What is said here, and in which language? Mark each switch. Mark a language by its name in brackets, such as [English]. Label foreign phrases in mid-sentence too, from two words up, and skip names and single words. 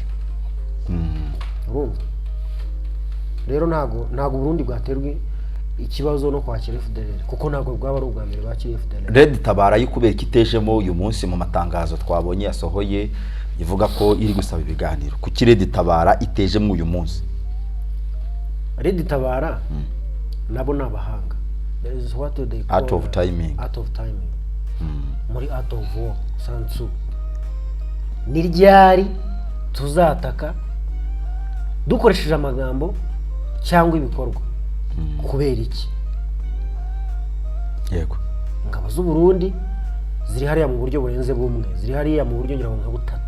[Kinyarwanda] Urumva rero ntago Burundi bwaterwe ikibazo no kwakira FDLR kuko ntago bwaba ari ubwa mbere bakiriye FDLR. Red Tabara yikubera kitejemo uyu munsi mu matangazo twabonye yasohoye ivuga ko iri gusaba ibiganiro ku Red Tabara itejemo uyu munsi. Red Tabara nabo nabahanga. [English] There is what they call art of timing. [Kinyarwanda] Muri [English] art of war [Kinyarwanda] Sansu ni ryari tuzataka dukoresheje amagambo cyangwa ibikorwa kubera iki? Yego. Ingabo z'u Burundi ziri hariya mu buryo burenze bumwe, ziri hariya mu buryo ngira ngo nka butatu.